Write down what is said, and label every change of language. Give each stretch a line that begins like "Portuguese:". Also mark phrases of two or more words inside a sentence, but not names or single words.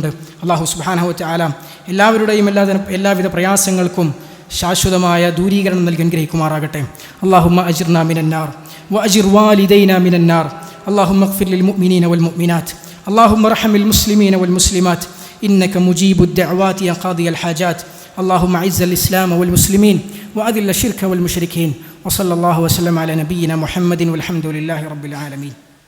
Arabic: الله سبحانه وتعالى
Malayalam: എല്ലാവരുടെയും എല്ലാവിധ പ്രയാസങ്ങൾക്കും ശാശ്വതമായ ദൂരീകരണം നൽകി അനുഗ്രഹിക്കുമാറാകട്ടെ.
Arabic: اللهم أجرنا من النار وأجر والدينا من النار. اللهم اغفر للمؤمنين والمؤمنات اللهم ارحم المسلمين والمسلمات. إنك مجيب الدعوات يا قاضي الحاجات. اللهم أعز الإسلام والمسلمين وأذل الشرك والمشركين وصلى الله وسلم على نبينا محمد والحمد لله رب العالمين.